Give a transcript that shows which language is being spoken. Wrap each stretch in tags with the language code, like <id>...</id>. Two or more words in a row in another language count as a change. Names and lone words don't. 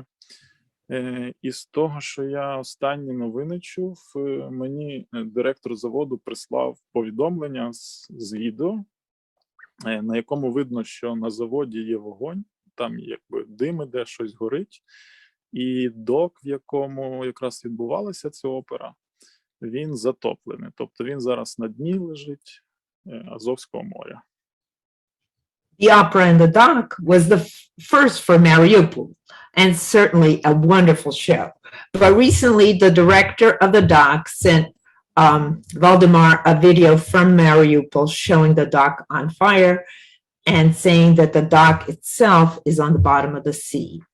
<uk>І з того, що я останні новини чув, мені директор заводу прислав повідомлення з відео, на якому видно, що на заводі є вогонь, там якби дим іде, щось горить, і док, в якому якраз відбувалася ця опера, він затоплений. Тобто він зараз на дні лежить Азовського моря.</uk> <en>The opera in the dock was the first for Mariupol, and certainly a wonderful show. But recently, the director of the dock sent Valdemar a video from Mariupol showing the dock on fire and saying that the dock itself is on the bottom of the sea.</en>